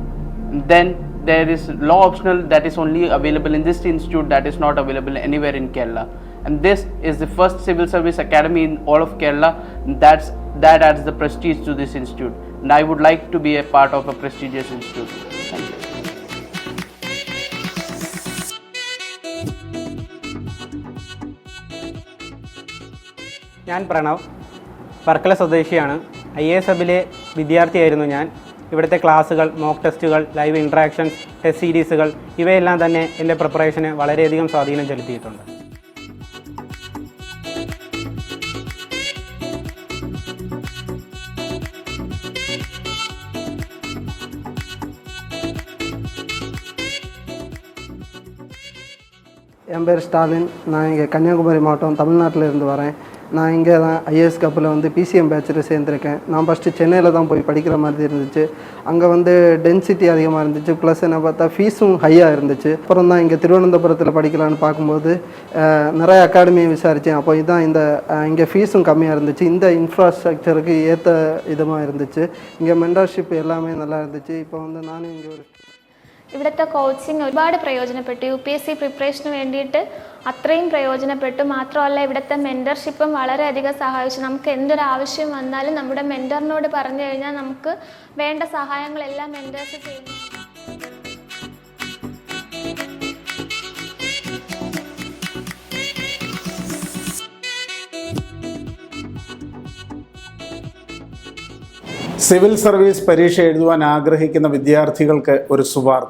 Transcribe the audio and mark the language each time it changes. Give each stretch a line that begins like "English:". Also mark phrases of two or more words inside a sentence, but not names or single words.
English: And then there is law optional that is only available in this institute, that is not available anywhere in Kerala. And this is the first civil service academy in all of Kerala. That adds the prestige to this institute. And I would like to be a part of a prestigious institute. Thank you.
Malayalam: ഞാൻ പ്രണവ്, വർക്കല സ്വദേശിയാണ്. IAS ഹബിലെ വിദ്യാർത്ഥിയായിരുന്നു ഞാൻ. ഇവിടുത്തെ ക്ലാസ്സുകൾ,
English: mock tests, live interactions, test series
Malayalam: ഇവയെല്ലാം തന്നെ എൻ്റെ പ്രിപ്പറേഷന് വളരെയധികം സ്വാധീനം ചെലുത്തിയിട്ടുണ്ട്.
Tamil: என் பேர் ஸ்டாலின். நான் இங்கே கன்னியாகுமரி மாவட்டம் தமிழ்நாட்டிலேருந்து வரேன். நான் இங்கே தான் IAS ஹப்பில் வந்து PCM பேட்சில் சேர்ந்துருக்கேன். நான் ஃபஸ்ட்டு சென்னையில் தான் போய் படிக்கிற மாதிரி இருந்துச்சு. அங்கே வந்து டென்சிட்டி அதிகமாக இருந்துச்சு, ப்ளஸ் என்ன பார்த்தா ஃபீஸும் ஹையாக இருந்துச்சு. அப்புறம் தான் இங்கே திருவனந்தபுரத்தில் படிக்கலான்னு பார்க்கும்போது நிறைய அகாடமியை விசாரித்தேன். அப்போ இதுதான் இங்கே ஃபீஸும் கம்மியாக இருந்துச்சு, இந்த இன்ஃப்ராஸ்ட்ரக்சருக்கு ஏற்ற விதமாக இருந்துச்சு. இங்கே மென்டர்ஷிப் எல்லாமே நல்லா இருந்துச்சு. இப்போ வந்து நானும் இங்கே ஒரு
Malayalam: ഇവിടുത്തെ കോച്ചിങ് ഒരുപാട് പ്രയോജനപ്പെട്ടു. UPSC പ്രിപ്പറേഷന് വേണ്ടിയിട്ട് അത്രയും പ്രയോജനപ്പെട്ടു. മാത്രമല്ല ഇവിടുത്തെ മെൻറ്റർഷിപ്പും വളരെയധികം സഹായിച്ചു. നമുക്ക് എന്തൊരു ആവശ്യം വന്നാലും നമ്മുടെ മെൻറ്ററിനോട് പറഞ്ഞു കഴിഞ്ഞാൽ നമുക്ക് വേണ്ട സഹായങ്ങളെല്ലാം മെൻറ്റേഴ്സ് ചെയ്യുന്നു.
English: civil service
Malayalam: പരീക്ഷ എഴുതുവാൻ ആഗ്രഹിക്കുന്ന വിദ്യാർത്ഥികൾക്ക് ഒരു സുവാർത്ത.